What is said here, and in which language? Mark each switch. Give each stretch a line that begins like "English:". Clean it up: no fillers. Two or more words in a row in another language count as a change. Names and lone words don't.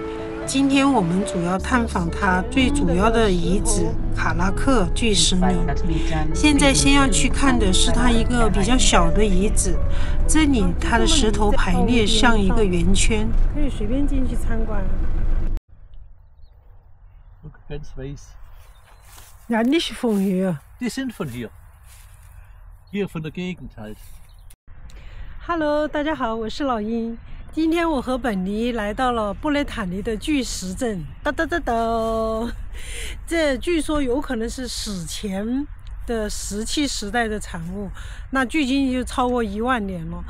Chinese: 今天我们主要探访它最主要的遗址卡拉克巨石林。现在先要去看的是它一个比较小的遗址，这里它的石头排列像一个圆圈，可以随便进去参观。
German: Ja, nicht von hier. Die sind von hier. Hier von der Gegend halt.
Chinese: Hello， 大家好，我是老鹰。今天我和本尼来到了布列塔尼的巨石阵，哒哒哒哒。这据说有可能是史前的石器时代的产物，那距今就超过1万年了。